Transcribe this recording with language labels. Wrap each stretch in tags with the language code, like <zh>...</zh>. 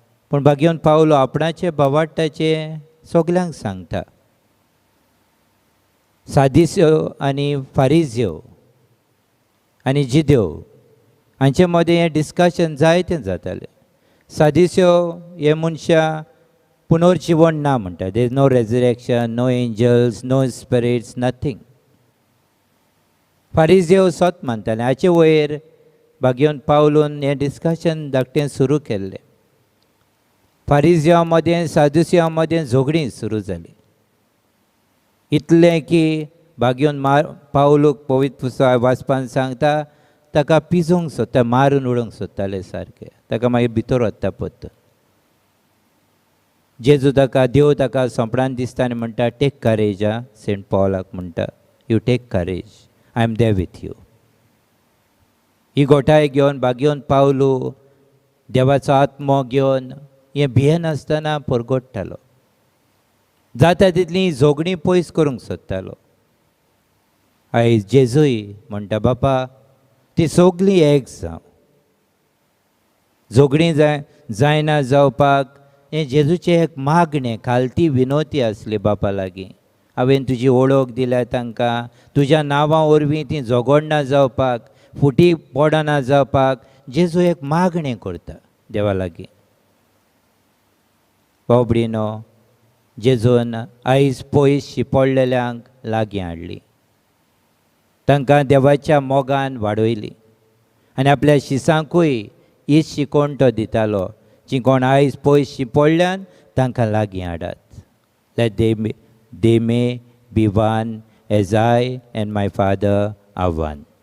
<gom>पूण भाग्यवंत पावलो आपणाचे भावार्थाचें सगल्यांक सांगता. सादिस्यो आनी फारिज्यो आनी जिद्यो हांचे मदें हें डिस्कशन जायतें जातालें. सादिस्यो हे मनशां पुनर्जीवन ना म्हणटा.</gom> <en>There is no resurrection, no angels, no spirits, nothing.</en> <gom>फारिज्यो सत मानताले. हाचे वयर भाग्यवंत पावलून हें डिस्कशन धाकटें सुरू केल्लें. फारिज्यां मदें सादुसियां मदें झगडीं सुरू जाली. इतलें की भाग्यवंत पावलूक पवित्र पुस्तक वाचपान सांगता, ताका पिजोवंक सोदता, मारून उडोवंक सोदताले सारकें. ताका मागीर भितर वचता पत्त. जेजू ताका, देव ताका सोंपणान दिसता आनी म्हणटा,</gom> <en>Take courage. Saint पॉलाक</en> <gom>म्हणटा,</gom> <en>You take courage, I am there with you.</en> <gom>ही गोठाय घेवन भाग्यवंत पावलू देवाचो आत्मो घेवन हें भियेनासतना परगोडटालो. जाता तितली झगडीं पयस करूंक सोदतालो. आयज जेजूय म्हणटा, बापा ती सगलीं एक जावं. झगडीं जायना जावपाक हें जेजूचें एक मागणें, खालती विनोती आसली बापा लागीं. हांवें तुजी वळख दिल्या तांकां, तुज्या नांवा वरवीं तीं झगडना जावपाक, फुटी पडना जावपाक जेजू एक मागणें करता देवा लागीं. भाव भयणीनो, जेजून आयज पयस शिपडलेल्यांक लागीं हाडली. तांकां देवाच्या मोगान वाडयली आनी आपल्या शिसांकूय हीच शिकोवण तो दितालो जी कोण आयज पयस पडल्यान तांकां लागीं हाडात.</gom> <en>Let they may be one as I and my father are one.</en>